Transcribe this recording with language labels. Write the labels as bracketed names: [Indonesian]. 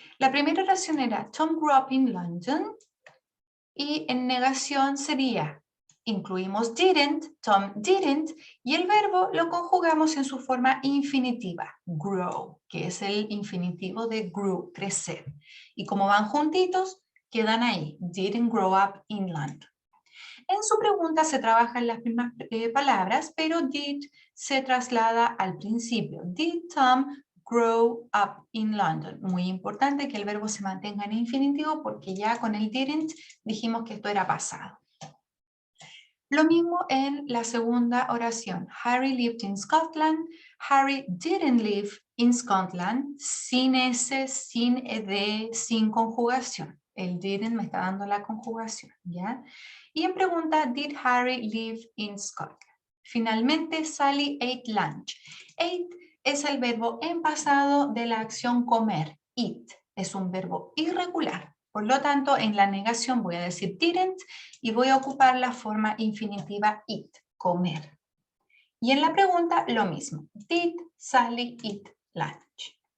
[Spanish] La primera oración era [English] Tom grew up in London, [Spanish] y en negación sería, incluimos didn't, Tom didn't, y el verbo lo conjugamos en su forma infinitiva, grow, que es el infinitivo de grew, crecer. Y como van juntitos, quedan ahí, [English] didn't grow up in London. [Spanish] En su pregunta se trabajan las mismas palabras, pero did se traslada al principio. [English] Did Tom grow up in London? [Spanish] Muy importante que el verbo se mantenga en infinitivo porque ya con el didn't dijimos que esto era pasado. Lo mismo en la segunda oración. [English] Harry lived in Scotland. Harry didn't live in Scotland. [Spanish] Sin S, sin ed, sin conjugación. El didn't me está dando la conjugación, ¿ya? Y en pregunta, [English] did Harry live in Scotland? Finalmente, Sally ate lunch. [Spanish] Ate es el verbo en pasado de la acción comer. Eat es un verbo irregular. Por lo tanto, en la negación voy a decir didn't y voy a ocupar la forma infinitiva eat, comer. Y en la pregunta, lo mismo. [English] Did Sally eat lunch?